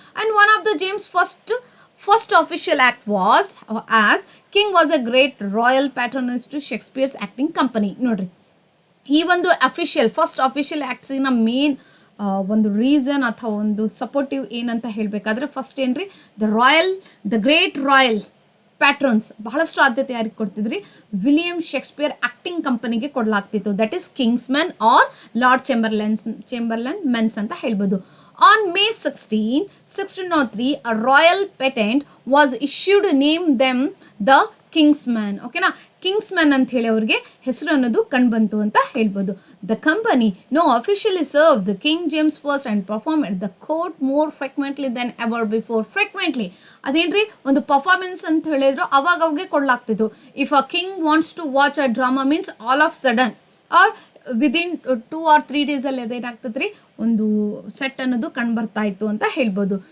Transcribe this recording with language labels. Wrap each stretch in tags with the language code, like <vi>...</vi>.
<en>And one of the James first official act was as king was a great royal patronage to Shakespeare's acting company.</en> <kn>ನೋಡ್ರಿ, ಈ ಒಂದು first official ಆ್ಯಕ್ಟ್ಸಿನ main ಒಂದು reason ಅಥವಾ ಒಂದು supportive ಏನಂತ ಹೇಳಬೇಕಾದ್ರೆ first ಏನ್ರಿ, ದ ಗ್ರೇಟ್ ರಾಯಲ್ ಪ್ಯಾಟ್ರನ್ಸ್ ಬಹಳಷ್ಟು ಆದ್ಯತೆ ಯಾರಿಗೆ ಕೊಡ್ತಿದ್ರಿ, ವಿಲಿಯಂ ಶೇಕ್ಸ್ಪಿಯರ್ ಆ್ಯಕ್ಟಿಂಗ್ ಕಂಪನಿಗೆ ಕೊಡಲಾಗ್ತಿತ್ತು.</kn> <en>that is King's Man or Lord Chamberlain Men's</en> <kn>ಅಂತ ಹೇಳ್ಬೋದು.</kn> <en>On May 16, 1603, a royal patent was issued to name them the Kingsman.</en> <kn>ಓಕೆನಾ, ಕಿಂಗ್ಸ್ಮ್ಯಾನ್ ಅಂತ ಹೇಳಿ ಅವ್ರಿಗೆ ಹೆಸರು ಅನ್ನೋದು ಕಂಡುಬಂತು ಅಂತ ಹೇಳ್ಬೋದು.</kn> <en>The company officially serve the King James First and perform at the court more frequently than ever before.</en> <kn>Frequently ಅದೇನ್ರಿ, ಒಂದು ಪರ್ಫಾರ್ಮೆನ್ಸ್ ಅಂತ ಹೇಳಿದ್ರು ಅವಾಗವಾಗೆ ಕೊಡಲಾಗ್ತಿತ್ತು.</kn> <en>if a king wants to watch a drama means all of sudden or within 2 or 3 ಡೇಸಲ್ಲಿ</en> <kn>ಅದೇನಾಗ್ತದೆ ರೀ, ಒಂದು set ಅನ್ನೋದು ಕಂಡುಬರ್ತಾ ಇತ್ತು ಅಂತ ಹೇಳ್ಬೋದು.</kn>